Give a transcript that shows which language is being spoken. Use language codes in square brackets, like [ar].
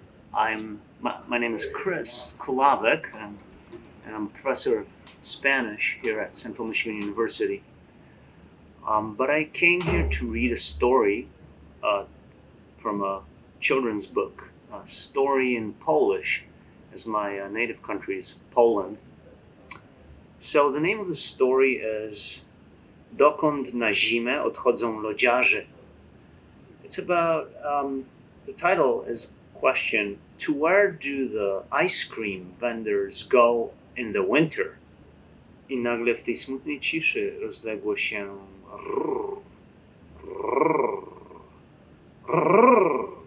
[en] My name is Chris Kulavik, and I'm a professor of Spanish here at Central Michigan University. But I came here to read a story from a children's book, a story in Polish, as my native country is Poland. So the name of the story is Dokąd na zimę odchodzą lodziarze. It's about, the title is question, to where do the ice cream vendors go in the winter? [pl] I nagle w tej smutnej ciszy rozległo się rrr, rrr, rrr.